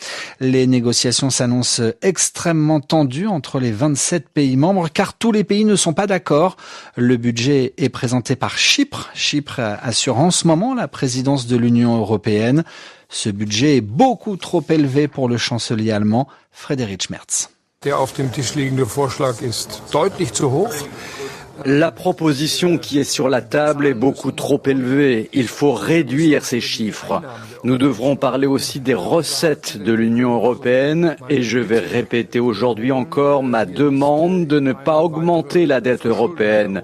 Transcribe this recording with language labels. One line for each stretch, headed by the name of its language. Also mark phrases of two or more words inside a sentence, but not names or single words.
French: Les négociations s'annoncent extrêmement tendues entre les 27 pays membres, car tous les pays ne sont pas d'accord. Le budget est présenté par Chypre. Chypre assure en ce moment la présidence de l'Union européenne. Ce budget est beaucoup trop élevé pour le chancelier allemand Friedrich Merz.
German: Der auf dem Tisch liegende Vorschlag ist deutlich zu hoch.
French: La proposition qui est sur la table est beaucoup trop élevée. Il faut réduire ces chiffres. Nous devrons parler aussi des recettes de l'Union européenne et je vais répéter aujourd'hui encore ma demande de ne pas augmenter la dette européenne.